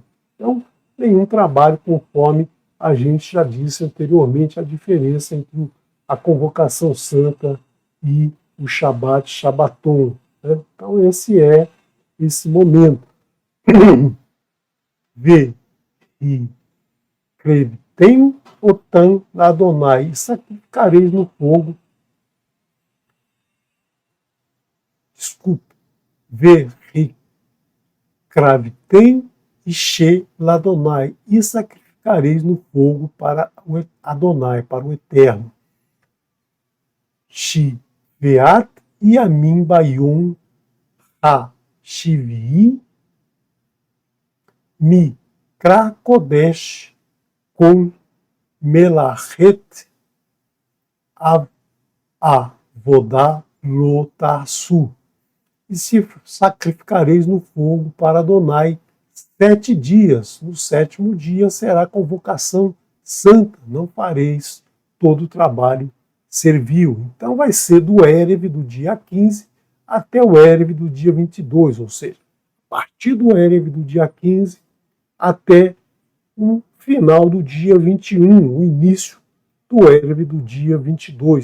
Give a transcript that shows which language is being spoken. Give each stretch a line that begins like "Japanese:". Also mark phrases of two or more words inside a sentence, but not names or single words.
Portuguese: Então, nenhum trabalho, conforme a gente já disse anteriormente, a diferença entre a convocação santa e o Shabat, Shabaton, né? Então, esse é esse momento.
Hebrew: והקרבתם אותם אדוני,
Portuguese: e sacrificareis no fogo. Desculpe.
Hebrew: והקרבתם אשה לאדוני,
Portuguese: e sacrificareis no fogo para o Adonai, para o Eterno.
Hebrew: שבעת ימים ביום השביעי מקרא קודש כל מלאכת עבודה לא תעשו,
Portuguese: e se sacrificareis no fogo para Adonai 7 dias. No 7º dia será convocação santa, não fareis todo o trabalho servil. Então vai ser do Erev do dia 15 até o Erev do dia 22, ou seja, a partir do Erev do dia 15 até o final do dia 21, o início do Erev do dia 22.